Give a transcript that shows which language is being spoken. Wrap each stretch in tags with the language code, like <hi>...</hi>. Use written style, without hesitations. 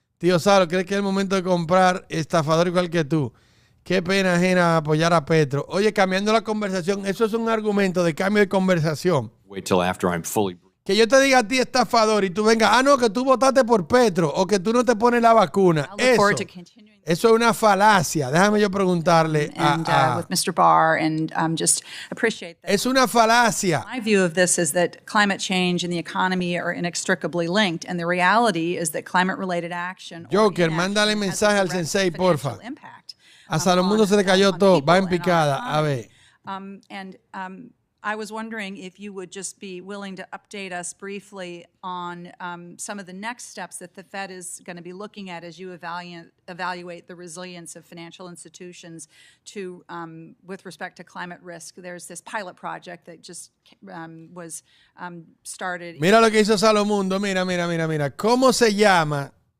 <es>Tío Salo, ¿crees que es el momento de comprar estafador igual que tú? Qué pena ajena apoyar a Petro. Oye, cambiando la conversación, eso es un argumento de cambio de conversación.</es> <en>Wait till after I'm fully...</en> <es>Que yo te diga a ti estafador y tú vengas, no, que tú votaste por Petro o que tú no te pones la vacuna. Eso es una falacia. Déjame yo preguntarle</es> <en>with Mr. Barr and just appreciate that.</en> <es>Es una falacia.</es> <en>My view of this is that climate change and the economy are inextricably linked, and the reality is that climate-related action.</en> <es>Joker, mándale mensaje al sensei, porfa. A Salomundo se le cayó todo, va en picada. A ver.</es> <en>I was wondering if you would just be willing to update us briefly on some of the next steps that the Fed is going to be looking at as you evaluate the resilience of financial institutions to, with respect to climate risk. There's this pilot project that just was started.</en> <es>Mira lo que hizo Salomundo. Mira. ¿Cómo se llama?</es>